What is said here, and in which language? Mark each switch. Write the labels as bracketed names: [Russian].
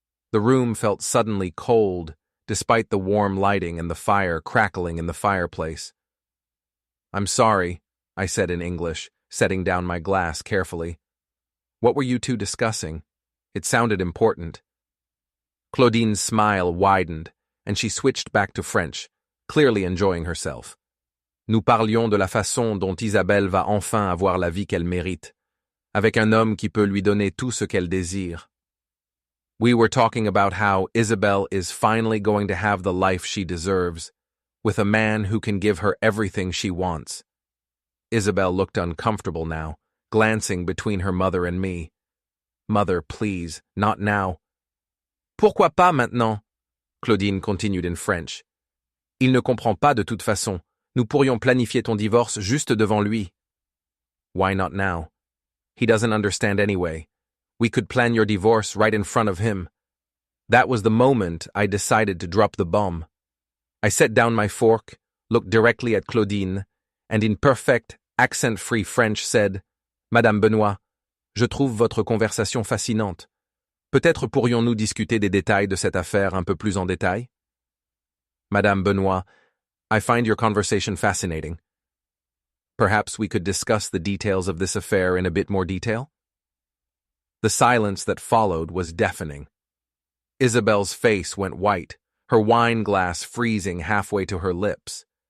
[English] The room felt suddenly cold, despite the warm lighting and the fire crackling in the fireplace. I'm sorry, I said in English, setting down my glass carefully. What were you two discussing? It sounded important. Claudine's smile widened, and she switched back to French, clearly enjoying herself. [French] Nous parlions de la façon dont Isabelle va enfin avoir la vie qu'elle mérite, avec un homme qui peut lui donner tout ce qu'elle désire. [English] We were talking about how Isabelle is finally going to have the life she deserves, with a man who can give her everything she wants. Isabelle looked uncomfortable now, glancing between her mother and me. Mother, please, not now. [French] Pourquoi pas maintenant? [English] Claudine continued in French. [French] Il ne comprend pas de toute façon. Nous pourrions planifier ton divorce juste devant lui. [English] Why not now? He doesn't understand anyway. We could plan your divorce right in front of him. That was the moment I decided to drop the bomb. I set down my fork, looked directly at Claudine, and in perfect, accent-free French said, [French] Madame Benoit, je trouve votre conversation fascinante. Peut-être pourrions-nous discuter des détails de cette affaire un peu plus en détail? [English] Madame Benoit, I find your conversation fascinating. Perhaps we could discuss the details of this affair in a bit more detail? The silence that followed was deafening. Isabelle's face went white, her wine glass freezing halfway to her lips.